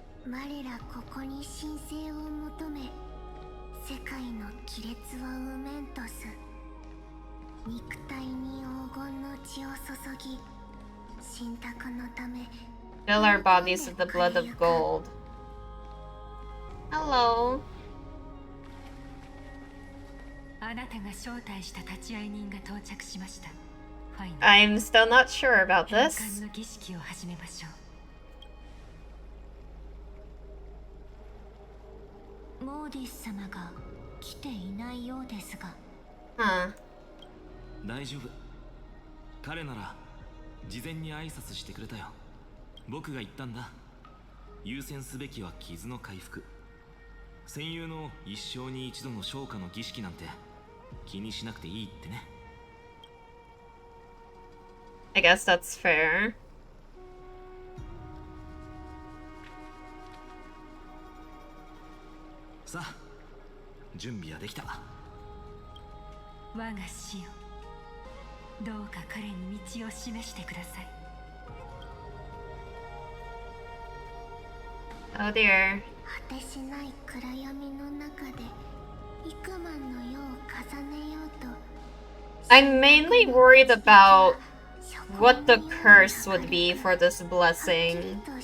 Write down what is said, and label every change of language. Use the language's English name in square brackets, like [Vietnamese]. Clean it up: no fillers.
[Japanese] 我らここに神聖を求め世界の亀裂は埋めんとす肉体に黄金の血を注ぎ信託のため [English] fill our bodies with the blood of gold. Hello. [Japanese] あなたが招待した立ち会い人が到着しました。 [English] I'm still not sure about this. [Japanese] 返還の儀式を始めましょう。モーディス様が来ていないようですが。 [English] Huh. [Japanese] 大丈夫。彼なら事前に挨拶してくれたよ。僕が言ったんだ。優先すべきは傷の回復。戦友の一生に一度の昇華の儀式なんて気にしなくていいってね。 [English] I guess that's fair. [Japanese] さあ、準備はできた。我が死よ、どうか彼に道を示してください。 [English] Oh dear. [Japanese] 果てしない暗闇の中で幾万の世を重ねようと。 [English] I'm mainly worried about what the curse would be for this blessing.